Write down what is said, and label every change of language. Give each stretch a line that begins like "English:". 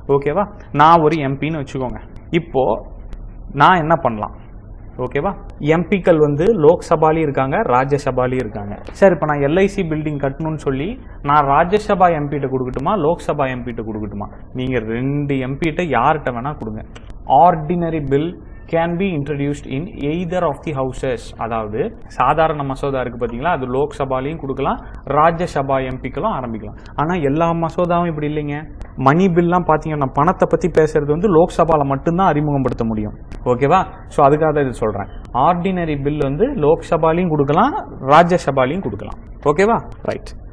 Tamil: ஓகேவா? நான் ஒரு எம்பின்னு வச்சுக்கோங்க. இப்போ நான் என்ன பண்ணலாம்? ஓகேவா? எம்பிக்கள் வந்து லோக்சபாலையும் இருக்காங்க, ராஜ்யசபாலையும் இருக்காங்க. சரி, இப்போ நான் எல்ஐசி பில்டிங் கட்டணும்னு சொல்லி நான் ராஜ்யசபா எம்பிகிட்ட கொடுக்கட்டுமா, லோக்சபா எம்பிகிட்ட கொடுக்கட்டுமா? நீங்கள் 2 எம்பிகிட்ட யார்கிட்ட வேணால் கொடுங்க.
English: Ordinary bill can be introduced in either of the houses.
Tamil: அதாவது சாதாரண மசோதா இருக்குது பார்த்தீங்களா, அது லோக்சபாலையும் கொடுக்கலாம், ராஜ்யசபா எம்பிக்களும் ஆரம்பிக்கலாம். ஆனால் எல்லா மசோதாவும் இப்படி இல்லைங்க. மணி பில்லாம் பார்த்தீங்கன்னா பணத்தை பற்றி பேசுறது வந்து லோக்சபாவில் மட்டும்தான் அறிமுகப்படுத்த முடியும். ஓகேவா? ஸோ அதுக்காக தான் இது சொல்கிறேன். ஆர்டினரி பில் வந்து லோக்சபாலையும் கொடுக்கலாம், ராஜ்யசபாலையும் கொடுக்கலாம். ஓகேவா? ரைட்.